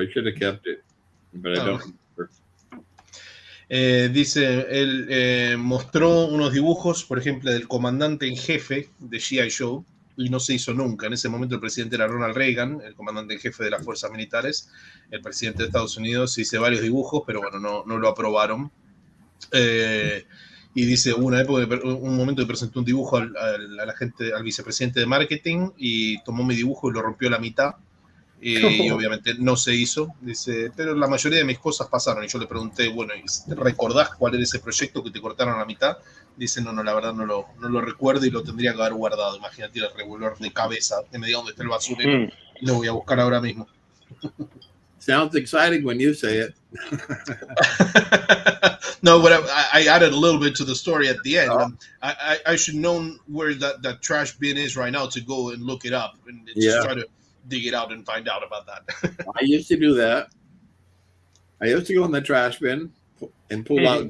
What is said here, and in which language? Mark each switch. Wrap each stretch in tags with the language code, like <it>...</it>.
<en>I should have kept it, but I don't remember.</en> <es>Dice, él mostró unos dibujos, por ejemplo, del comandante en jefe de G.I. Joe, y no se hizo nunca. En ese momento el presidente era Ronald Reagan, el comandante en jefe de las fuerzas militares. El presidente de Estados Unidos hizo varios dibujos, pero bueno, no lo aprobaron. Y dice, un momento que presentó un dibujo al vicepresidente de marketing y tomó mi dibujo y lo rompió a la mitad. Y obviamente no se hizo. Dice, pero la mayoría de mis cosas pasaron. Y yo le pregunté, bueno, ¿recordás cuál era ese proyecto que te cortaron a la mitad? Dice, no, la verdad no lo recuerdo y lo tendría que haber guardado. Imagínate el revolver de cabeza que me diga dónde está el basurero. Y lo voy a buscar ahora mismo.</es> <en>Sounds exciting when you say it. No, but I added a little bit to the story at the end. I should know where that trash bin is right now to go and look it up and just try to dig it out and find out about that. I used to do that. I used to go in the trash bin and pull</en>